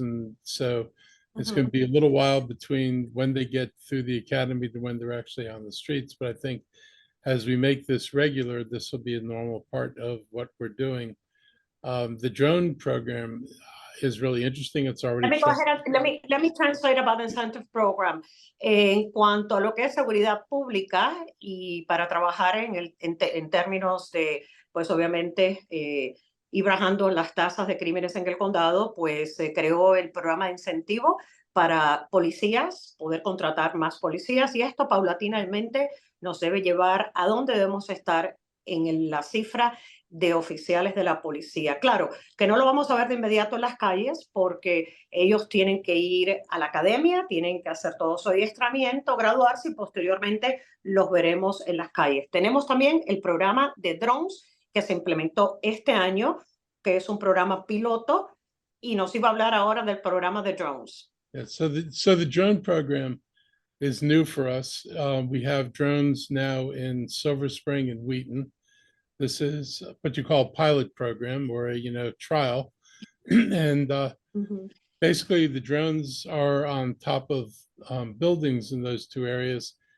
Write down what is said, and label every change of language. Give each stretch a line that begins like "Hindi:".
English: And so it's going to be a little while between when they get through the academy to when they're actually on the streets. But I think as we make this regular, this will be a normal part of what we're doing. The drone program is really interesting. It's already. Let me go ahead and let me translate about the incentive program.
Spanish: En cuanto a lo que es seguridad pública y para trabajar en términos de, pues obviamente, ir bajando las tasas de crímenes en el condado, pues se creó el programa de incentivo para policías, poder contratar más policías, y esto paulatinamente nos debe llevar a dónde debemos estar en la cifra de oficiales de la policía. Claro, que no lo vamos a ver de inmediato en las calles porque ellos tienen que ir a la academia, tienen que hacer todo su adiestramiento, graduarse y posteriormente los veremos en las calles. Tenemos también el programa de drones que se implementó este año, que es un programa piloto, y nos iba a hablar ahora del programa de drones.
English: Yeah, so the drone program is new for us. We have drones now in Silver Spring and Wheaton. This is what you call a pilot program or a trial. And basically the drones are on top of buildings in those two areas.